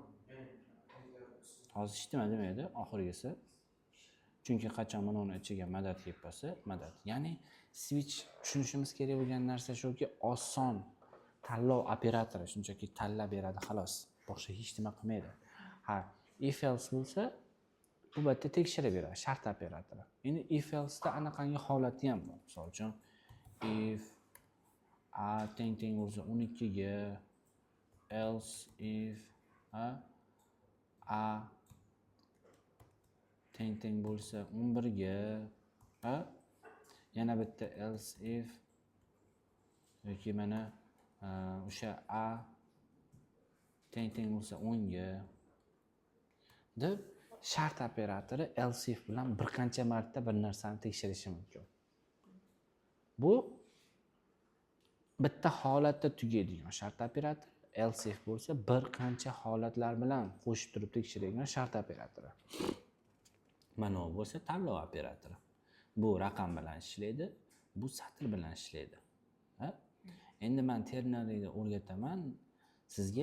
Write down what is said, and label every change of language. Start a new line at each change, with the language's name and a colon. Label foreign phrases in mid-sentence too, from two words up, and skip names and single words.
Uzbek: Hozir hech nima demaydi oxirgisi. Chunki qachon mana uni ichiga madad kelib qolsa, madad. Ya'ni switch tushunishimiz kerak bo'lgan narsa shuki, oson tanlov operatori, shunchaki tanlab beradi xolos. Boshqa hech nima qilmaydi. Ha,
English: if else
Uzbek: bo'lsa, bu yerda tekshirib beradi, shart operatori. Endi
English: if else
Uzbek: da anaqangi holati ham bor. Misol uchun if a teng bo'lsa 12 ga,
English: else if
Uzbek: a teng bo'lsa 11 ga, yana bitta
English: else if
Uzbek: yoki mana o'sha a teng bo'lsa 10 ga deb shart operatori else if bilan bir qancha marta bir narsani tekshirishi mumkin. Bu bitta holatda tugaydigan shart operatori.
English: Else if
Uzbek: bo'lsa bir qancha holatlar bilan qo'shib turib tekshiradigan shart operatori. Mana bu bo'lsa tanlov operatori. Bu raqam bilan ishlaydi, bu satr bilan ishlaydi. Endi men ternariyni o'rgataman sizga.